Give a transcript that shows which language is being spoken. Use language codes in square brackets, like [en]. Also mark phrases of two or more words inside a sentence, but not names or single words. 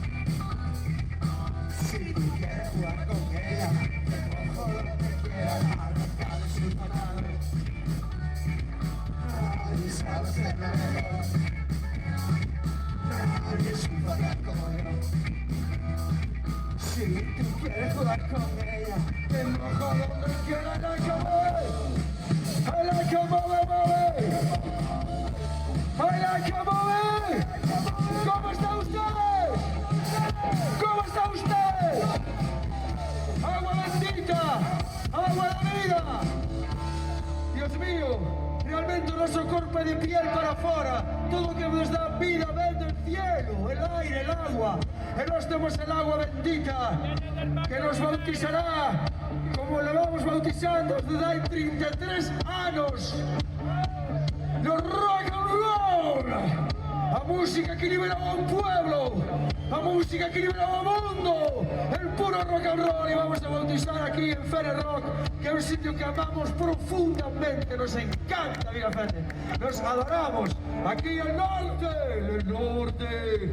[es] Si tú quieres jugar con ella, te cojo donde quieras, arrancarle sus patadas. Nadie sabe hacerlo mejor, nadie sirve como yo. Si tú quieres jugar con ella, te mojo donde quieras, [en] like a boy. I like a boy, I like a boy. [es] ¿Cómo está usted? ¿Cómo está usted? Agua bendita, agua de vida. Dios mío, [gl] realmente o noso corpo é de piel para fora. Todo o que nos dá vida ven [es] del cielo, el aire, el agua. [gl] E nós temos [es] el agua bendita que nos bautizará como le vamos bautizando [gl] desde hai 33 anos. [en] No rock and roll, [gl] a música que liberaba a [es] un pueblo, [gl] a música que liberaba a [es] un mundo, el puro [en] rock and roll. [es] Y vamos a bautizar aquí en Fene Rock, que es un sitio que amamos profundamente, nos encanta Vilafene, nos adoramos, aquí el norte.